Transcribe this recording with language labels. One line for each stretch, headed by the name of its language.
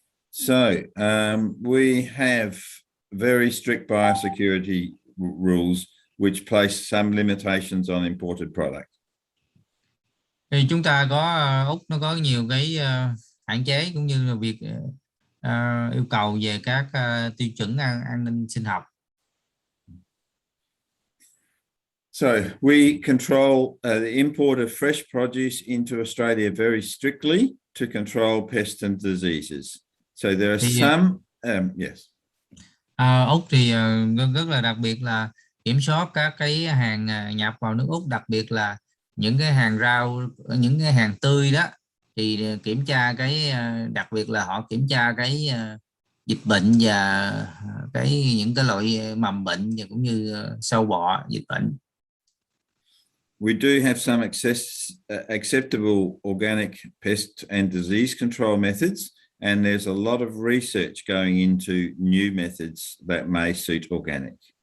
English: So we have very strict biosecurity rules which place some limitations on imported product.
Vietnamese: Thì chúng ta có Úc nó có nhiều cái hạn chế cũng như là việc yêu cầu về các tiêu chuẩn an ninh sinh học.
English: So we control the import of fresh produce into Australia very strictly to control pests and diseases. So there are some, yes.
Vietnamese: Úc thì rất là đặc biệt là kiểm soát các cái hàng nhập vào nước Úc, đặc biệt là những cái hàng rau, những cái hàng tươi đó thì kiểm tra cái đặc biệt là họ kiểm tra cái dịch bệnh và những cái loại mầm bệnh và cũng như sâu bọ dịch bệnh.
English: We do have some acceptable organic pest and disease control methods, and there's a lot of research going into new methods that may suit organic.